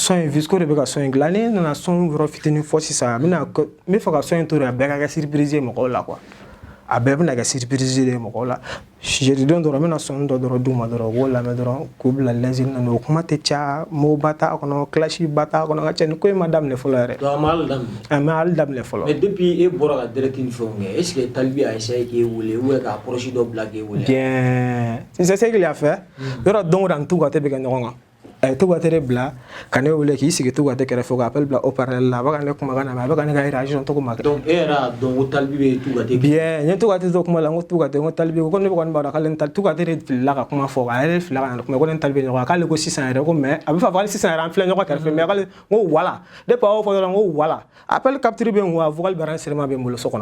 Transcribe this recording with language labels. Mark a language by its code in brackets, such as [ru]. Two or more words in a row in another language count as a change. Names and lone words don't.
[bm] son in Visco de bɛ ka son in dilan ne nana son yɔrɔ fitinin fɔ sisan n bɛ fɛ ka son in to de a bɛɛ ka kɛ surprise ye mɔgɔw la quoi a bɛɛ bɛna kɛ surprise de ye mɔgɔw la jeudi don dɔrɔn n bɛna son dɔ dɔrɔn d'u ma dɔrɔn u b'o lamɛn dɔrɔn k'u bila lɛnzini na o kuma tɛ caya mot ba t'a kɔnɔ clash ba t'a kɔnɔ ka cɛ ni ko in ma daminɛ fɔlɔ yɛrɛ donc a ma hali daminɛ fɔlɔ mais depuis e bɔra ka direct ni fɛnw kɛ [fr] est ce que [bm] talibi [fr] a essayé [bm] k'e wele [fr] ou bien [bm] ka approche dɔ bila k'e wele [fr] bien c'est ce qu'il a fait [bm] yɔrɔ don o don tout ka tɛ bɛ kɛ ɲɔgɔn kan a ye Togoaté de bila ka ne wele k'i sigi Togoaté kɛrɛfɛ ka appel bila haut-parleur la a bɛ ka ne kumakan lamɛn a bɛ ka ne ka réaction togo ma kɛ donc e yɛrɛ y'a dɔn ko talibi bɛ Togoaté bien n ye Togoaté to kuma la n ko Togoaté n ko talibi ko ne kɔni b'a dɔn k'ale Togoaté de filila ka kuma fɔ a yɛrɛ filila ka na kuma ko ne talibi ɲɔgɔn k'ale ko sisan yɛrɛ ko mais a bɛ fɔ hali sisan yɛrɛ an filɛ ɲɔgɔn kɛrɛfɛ mais k'ale n ko wala depuis a y'o fɔ dɔrɔn n ko wala [fr] appel capture [bm] bɛ n ko a vocal bɛrɛ sirima bɛ n bolo so kɔnɔ